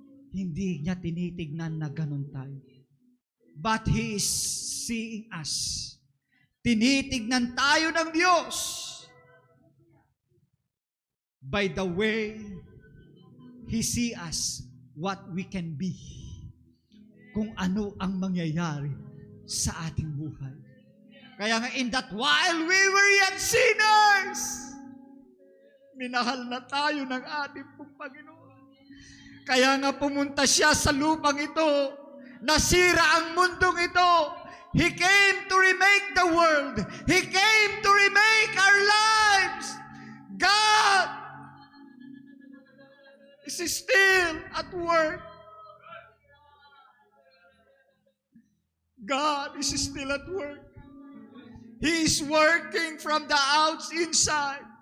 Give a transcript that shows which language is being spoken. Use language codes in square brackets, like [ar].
[tl] Hindi niya tinitignan na ganun tayo. [en] But He is seeing us. [tl] Tinitignan tayo ng Diyos [en] by the way He sees us, what we can be. [tl] Kung ano ang mangyayari sa ating buhay. Kaya nga, [en] in that while we were yet sinners, [tl] minahal na tayo ng ating pong Panginoon. Kaya nga pumunta siya sa lupang ito, nasira ang mundong ito. [en] He came to remake the world. He came to remake our lives. God is still at work. God is still at work. He is working from the inside.